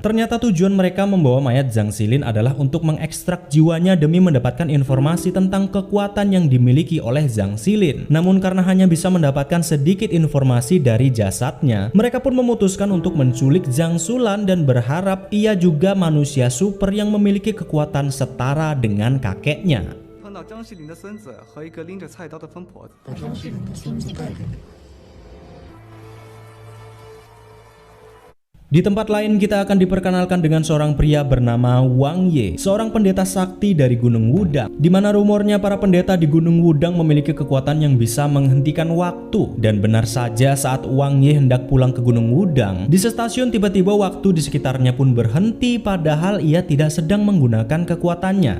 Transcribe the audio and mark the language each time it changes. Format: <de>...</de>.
<id>Ternyata tujuan mereka membawa mayat Zhang Xilin adalah untuk mengekstrak jiwanya demi mendapatkan informasi tentang kekuatan yang dimiliki oleh Zhang Xilin. Namun karena hanya bisa mendapatkan sedikit informasi dari jasadnya, mereka pun memutuskan untuk menculik Zhang Sulan dan berharap ia juga manusia super yang memiliki kekuatan setara dengan kakeknya.</id> <zh>碰到张西林的孙子和一个拎着菜刀的疯婆子。</zh> <id>Di tempat lain kita akan diperkenalkan dengan seorang pria bernama Wang Ye, seorang pendeta sakti dari Gunung Wudang, di mana rumornya para pendeta di Gunung Wudang memiliki kekuatan yang bisa menghentikan waktu. Dan benar saja saat Wang Ye hendak pulang ke Gunung Wudang, di stasiun tiba-tiba waktu di sekitarnya pun berhenti padahal ia tidak sedang menggunakan kekuatannya.</id>